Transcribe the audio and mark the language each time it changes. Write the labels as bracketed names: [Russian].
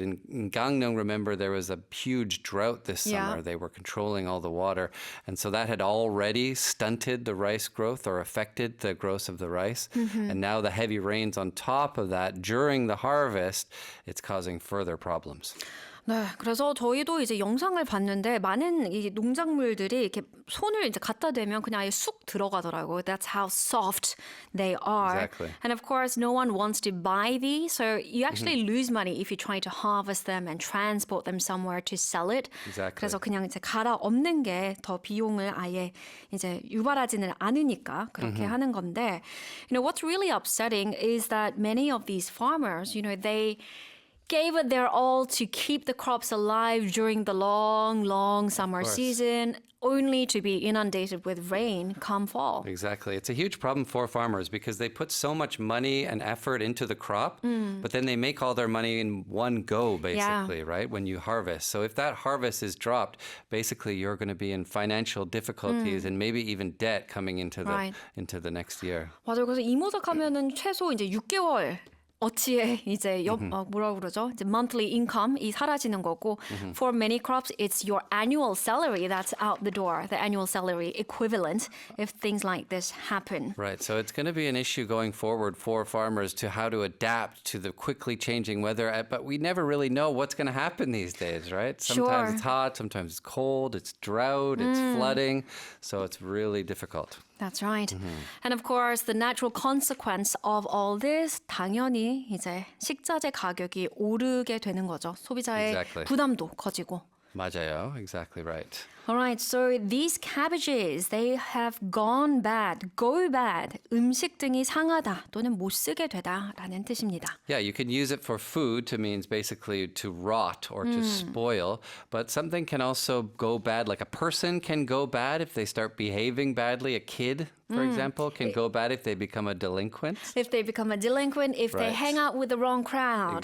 [English] In Gangneung, remember, there was a huge drought this summer. Yeah. They were controlling all the water. And so that had already stunted the rice growth or affected the growth of the rice. And now the heavy rains on top of that during the harvest, it's causing further problems. [Korean] 네, 그래서 저희도 이제 영상을 봤는데 많은 이 농작물들이 이렇게 손을 이제 갖다 대면 그냥 아예 쑥 들어가더라고요. [English] That's how soft they are. Exactly. And of course, no one wants to buy these, so you actually lose money if you try to harvest them and transport them somewhere to sell it. Exactly. [Korean] 그래서 그냥 이제 갈아 엎는 게 더 비용을 아예 이제 유발하지는 않으니까 그렇게 하는 건데, [English] what's really upsetting is that many of these farmers, they gave it their all to keep the crops alive during the long summer season, only to be inundated with rain come fall. Exactly. It's a huge problem for farmers because they put so much money and effort into the crop, but then they make all their money in one go, basically, right? When you harvest. So if that harvest is dropped, basically you're going to be in financial difficulties and maybe even debt coming into Right. the next year. [Korean] 맞아요. 그래서 이모작 하면은 최소 이제 6개월 어치의 이제 뭐라고 그러죠? 이제 monthly income이 사라지는 거고, [English] for many crops, it's your annual salary that's out the door, the annual salary equivalent if things like this happen. Right. So it's going to be an issue going forward for farmers to how to adapt to the quickly changing weather. But we never really know what's going to happen these days, right? Sometimes Sure. it's hot, sometimes it's cold, it's drought, it's flooding. So it's really difficult. That's right. And of course, the natural consequence of all this, [Korean] 당연히 이제 식자재 가격이 오르게 되는 거죠. 소비자의 [English] Exactly. [Korean] 부담도 커지고. 맞아요. [English] Exactly right. All right, so these cabbages, they have gone bad, go bad. [Korean] 음식 등이 상하다 또는 못 쓰게 되다라는 뜻입니다. [English] Yeah, you can use it for food to means basically to rot or to spoil, but something can also go bad. Like a person can go bad if they start behaving badly. A kid, for example, can go bad if they become a delinquent. If they become a delinquent, if they Right. hang out with the wrong crowd.